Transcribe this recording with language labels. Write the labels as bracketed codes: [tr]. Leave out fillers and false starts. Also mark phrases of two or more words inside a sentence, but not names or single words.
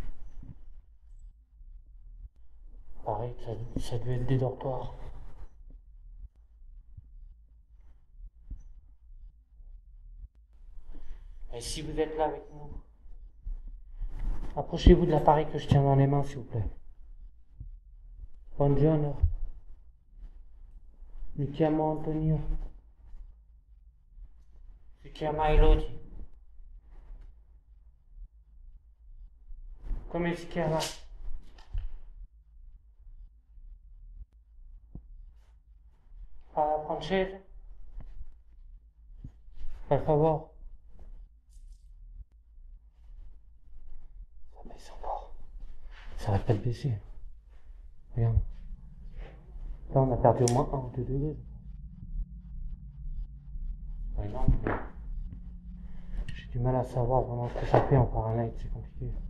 [fr] pareil, ça devait être des dortoirs. Et si vous êtes là avec nous, approchez-vous de l'appareil que je tiens dans les mains, s'il vous plaît. [it] Buongiorno. Mi chiamo Antonio. Si chiama Elodie. Come si chiama? Parla francese? Per favore. [fr] Ça baisse encore. Ça arrête pas de baisser. Regarde. Là, on a perdu au moins 1 ou 2 degrés. C'est pas énorme, mais j'ai du mal à savoir vraiment ce que ça fait en Fahrenheit, c'est compliqué.